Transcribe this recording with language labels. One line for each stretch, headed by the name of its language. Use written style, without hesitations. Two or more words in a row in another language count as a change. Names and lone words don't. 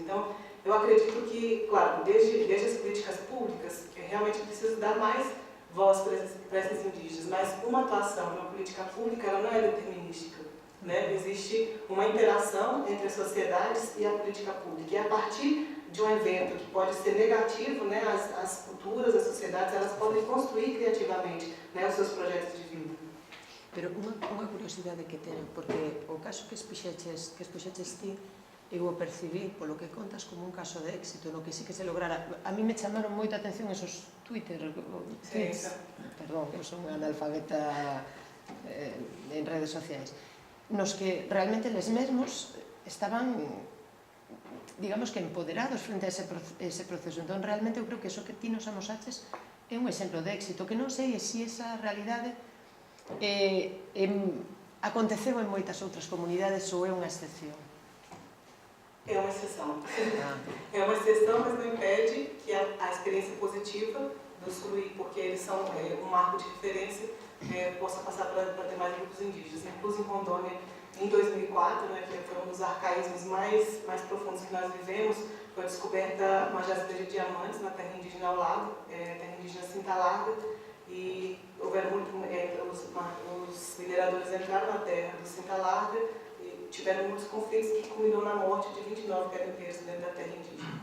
Portuguese: Então, eu acredito que, claro, desde as políticas públicas, realmente precisa dar mais voz para esses indígenas, mas uma atuação numa política pública ela não é determinística. Né? Existe uma interação entre as sociedades e a política pública. E a partir de um evento que pode ser negativo, né, as culturas, as sociedades, elas podem construir criativamente, né, os seus projetos de vida.
Galician: Pero unha curiosidade que teño, porque o caso que expuxeches ti, eu o percibí, polo que contas, como un caso de éxito, no que sí que se lograra. A mí me chamaron moita atención esos tweets, perdón, eu son unha analfabeta en redes sociais, nos que realmente eles mesmos estaban, digamos que empoderados frente a ese proceso. Entón, realmente, eu creo que eso que ti nos amosaches é un exemplo de éxito, que non sei se esa realidade aconteceu en moitas outras comunidades ou é unha excepción.
Portuguese: É uma exceção. É uma exceção, mas não impede que a experiência positiva do Suruí, porque eles são um marco de referência, possa passar para demais grupos indígenas. Inclusive em Rondônia, em 2004, né, que foi um dos arcaísmos mais profundos que nós vivemos, foi descoberta uma jazida de diamantes na terra indígena ao lado, terra indígena Cinta Larga, e houveram os mineradores entraram na terra do Cinta Larga e tiveram muitos conflitos que culminou na morte de 29 garimpeiros dentro da terra indígena.